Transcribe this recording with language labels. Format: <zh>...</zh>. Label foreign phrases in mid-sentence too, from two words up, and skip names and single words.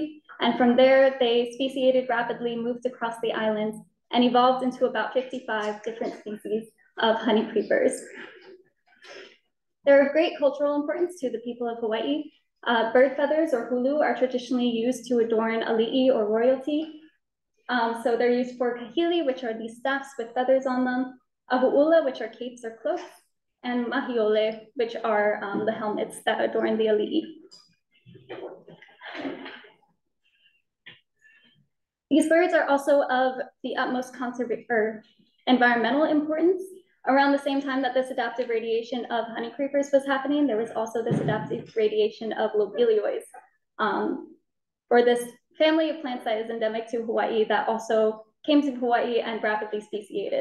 <en>And from there, they speciated rapidly, moved across the islands, and evolved into about 55 different species of honeycreepers. They're of great cultural importance to the people of Hawaii. Bird feathers, or hulu, are traditionally used to adorn ali'i, or royalty. So they're used for kahili, which are these staffs with feathers on them, hoʻōla, which are capes or cloaks, and mahiole, which are the helmets that adorn the ali'i. These birds are also of the utmost environmental importance. Around the same time that this adaptive radiation of honeycreepers was happening, there was also this adaptive radiation of lobelioids, or this family of plants that is endemic to Hawaii that also came to Hawaii and rapidly speciated.</en>